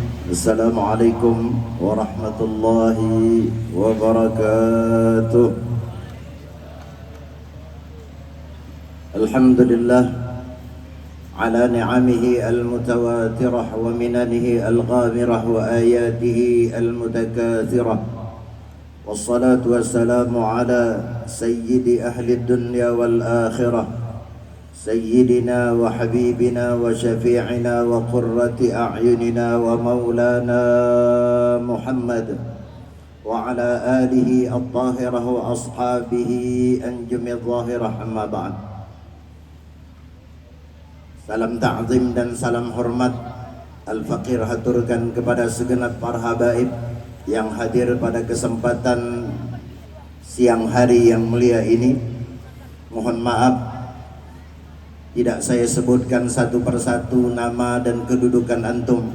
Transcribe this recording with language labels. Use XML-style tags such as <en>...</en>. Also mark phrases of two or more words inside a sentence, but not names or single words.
<ar>السلام عليكم ورحمة الله وبركاته. الحمد لله على نعمه المتواترة ومننه الغامرة وآياته المتكاثرة. والصلاة والسلام على سيد أهل الدنيا والآخرة, سيدنا وحبيبنا وشفيعنا وقرة أعيننا ومولانا محمد وعلى آله الطاهرة وأصحابه أنجم الظاهرة. أما بعد.</ar> <id>Salam ta'zim dan salam hormat Al-Faqir haturkan kepada segenap para habaib yang hadir pada kesempatan siang hari yang mulia ini. Mohon maaf tidak saya sebutkan satu persatu nama dan kedudukan antum.</id>